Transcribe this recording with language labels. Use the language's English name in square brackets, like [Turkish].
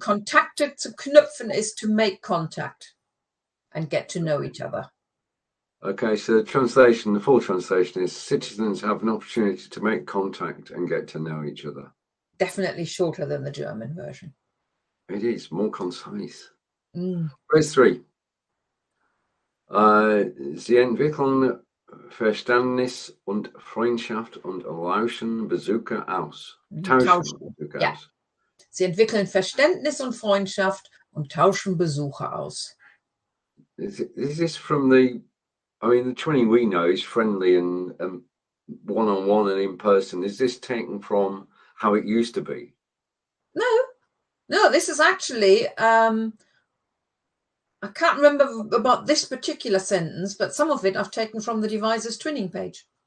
[German] Kontakte zu knüpfen [English] is to make contact and get to know each other. Okay, so the full translation is citizens have an opportunity to make contact and get to know each other. Definitely shorter than the German version. It is more concise. Phrase 3. [German] Sie entwickeln Verständnis und Freundschaft und lauschen Besucher aus. Tauschen Besucher aus. Sie entwickeln Verständnis und Freundschaft und tauschen Besucher aus. [English] Is this from the twinning we know is friendly and one-on-one and in person. Is this taken from how it used to be? No, this is actually, I can't remember about this particular sentence, but some of it I've taken from the device's twinning page.